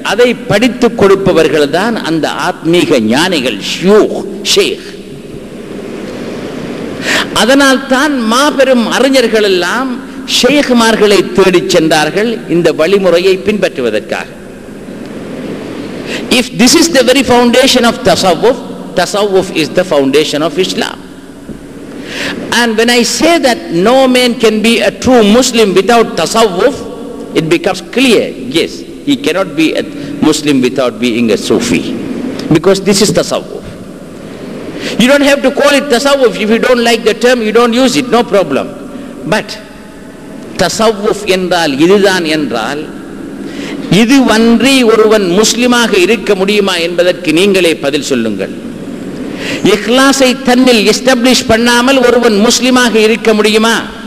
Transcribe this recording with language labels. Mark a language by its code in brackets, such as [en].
[ta] அதை படித்துக் கொடுப்பவர்கள் தான் அந்த ஆத்மீக ஞானிகள், ஷேக். அதனால் தான் மாபெரும் அறிஞர்கள் எல்லாம் ஷேக்மார்களை தேடிச் சென்றார்கள் இந்த வழிமுறையை பின்பற்றுவதற்காக. [en] If this is the very foundation of tasawwuf, tasawwuf is the foundation of Islam. And when I say that no man can be a true Muslim without tasawwuf, it becomes clear, yes, he cannot be a Muslim without being a Sufi, because this is tasawwuf. You don't have to call it tasawwuf. If you don't like the term, you don't use it, no problem. But [ta] tasawwuf என்றால் இதுதான் என்றால், இது வன்றி ஒருவன் முஸ்லிமாக இருக்க முடியுமா என்பதற்கு நீங்களே பதில் சொல்லுங்கள். இஹ்லாஸை தன்னில் எஸ்டாப்ளிஷ் பண்ணாமல் ஒருவன் முஸ்லிமாக இருக்க முடியுமா?